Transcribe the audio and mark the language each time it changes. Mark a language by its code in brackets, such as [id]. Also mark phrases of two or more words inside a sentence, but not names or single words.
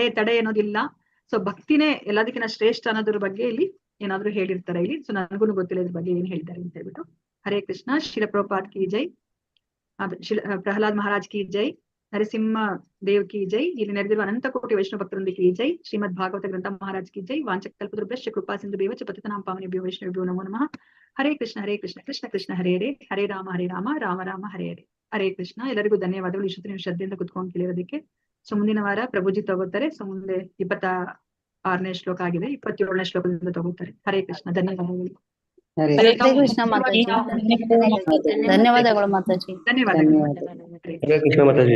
[kn] ಸೊ ಭಕ್ತಿನೇ ಎಲ್ಲದಕ್ಕಿಂತ ಶ್ರೇಷ್ಠ ಅನ್ನೋದ್ರ ಬಗ್ಗೆ ಇಲ್ಲಿ ಏನಾದ್ರು ಹೇಳಿರ್ತಾರೆ ಇಲ್ಲಿ. ಸೊ ನನಗೂ ಗೊತ್ತಿಲ್ಲ ಇದ್ರ ಬಗ್ಗೆ ಏನ್ ಹೇಳಿದ್ದಾರೆ ಅಂತ ಹೇಳ್ಬಿಟ್ಟು. [sa] ಹರೇ ಕೃಷ್ಣ. [hi] ಶಿಲ ಪ್ರಭುಪಾದ್ की जय. ಪ್ರಹ್ಲಾದ್ ಮಹಾರಾಜ್ की जय. ನರಸಿಂಹ ದೇವ್ की जय. [kn] ಇಲ್ಲಿ ನೆರೆದಿರುವ ಅನಂತ ಕೋಟಿ ವೈಷ್ಣವ ಭಕ್ತರೊಂದಿಗೆ [hi] की जय. [sa] ಶ್ರೀಮದ್ ಭಾಗವತ ಗ್ರಂಥ ಮಹಾರಾಜ್ [hi] की जय. [sa] ವಾಂಚಕಲ್ಪತರುಭ್ಯಶ್ಚ ಕೃಪಾ ಸಿಂಧು ಬೇವಚ ಪತಿತಾನಾಂ ಪಾವನೇಭ್ಯೋ ವೈಷ್ಣವೇಭ್ಯೋ ನಮೋ ನಮಃ. ಹರೇ ಕೃಷ್ಣ ಕೃಷ್ಣ ಕೃಷ್ಣ ಹರೇ ಹರೇ, ಹರೇ ರಾಮ ರಾಮ ರಾಮ ಹರೇ ಹರೇ. ಹರೇ ಕೃಷ್ಣ. [kn] ಎಲ್ಲರಿಗೂ ಧನ್ಯವಾದಗಳು ಇಷ್ಟು ನೀವು ಶ್ರದ್ಧೆಯಿಂದ ಕುತ್ಕೊಂಡು ಕೇಳಿರೋದಕ್ಕೆ. ಸೊ ಮುಂದಿನ ವಾರ ಪ್ರಭುಜಿ ತಗೋತಾರೆ. ಸೊ ಮುಂದೆ 26ನೇ ಶ್ಲೋಕ ಆಗಿದೆ, 27ನೇ ಶ್ಲೋಕದಿಂದ ತಗೋತಾರೆ. [sa] ಹರೇ ಕೃಷ್ಣ. [kn] ಧನ್ಯವಾದಗಳು. [sa] ಹರೇ ಕೃಷ್ಣ [kn] ಮಾತಾಜಿ. ಧನ್ಯವಾದಗಳು ಮಾತಾಜಿ. ಧನ್ಯವಾದಗಳು. [sa] ಹರೇ ಕೃಷ್ಣ ಮಾತಾಜಿ.